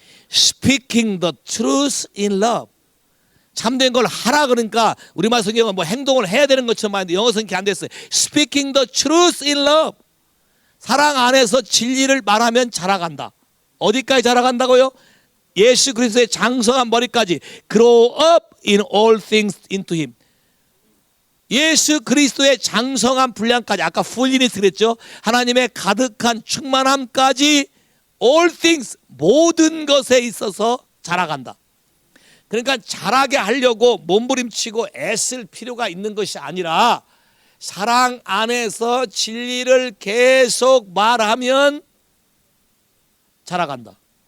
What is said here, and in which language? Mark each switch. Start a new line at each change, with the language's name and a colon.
English: Speaking the truth in love.
Korean: 참된 걸 하라 그러니까 우리말 성경은 뭐 행동을 해야 되는 것처럼 하는데 영어 성경이 안 됐어요.
English: Speaking the truth in love.
Korean: 사랑 안에서 진리를 말하면 자라간다. 어디까지 자라간다고요? 예수 그리스도의 장성한 머리까지
English: grow up in all things into him.
Korean: 예수 그리스도의 장성한 분량까지, 아까 fulness 그랬죠. 하나님의 가득한 충만함까지
English: all things,
Korean: 모든 것에 있어서 자라간다. 그러니까 자라게 하려고 몸부림치고 애쓸 필요가 있는 것이 아니라 사랑 안에서 진리를 계속 말하면 자라간다.